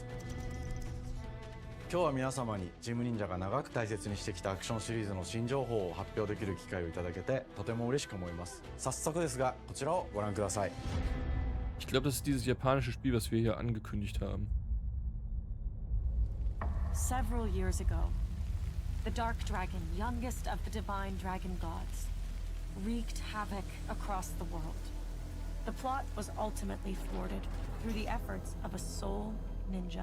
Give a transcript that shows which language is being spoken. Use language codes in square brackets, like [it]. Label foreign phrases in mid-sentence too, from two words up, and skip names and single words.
[ja] 今日は皆様にチーム忍者が長く大切にしてきたアクションシリーズの新情報を発表できる機会をいただけてとても嬉しく思います。早速ですが、こちらをご覧ください。 [de] Ich glaube, das ist dieses japanische Spiel, was wir hier angekündigt haben. [en] Several years ago, the Dark Dragon, youngest of the divine dragon gods, wreaked havoc across the world. The plot was ultimately thwarted through the efforts of a sole ninja.